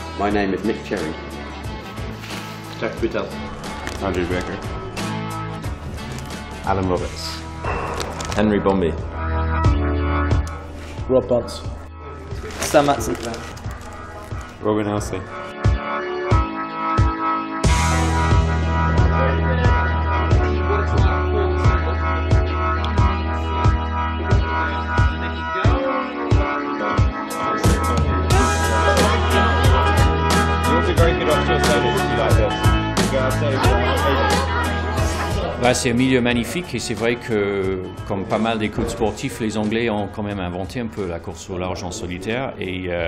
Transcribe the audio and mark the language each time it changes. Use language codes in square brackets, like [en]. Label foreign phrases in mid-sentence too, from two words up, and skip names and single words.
[en] name is Nick Cherry. Jack Buttel. Andrew Baker. Alan Roberts. Henry Bombay. Rob Bunce. Sam Matson. Robin Elsey. [fr] C'est un milieu magnifique et c'est vrai que, comme pas mal des coachs sportifs, les Anglais ont quand même inventé un peu la course au large en solitaire et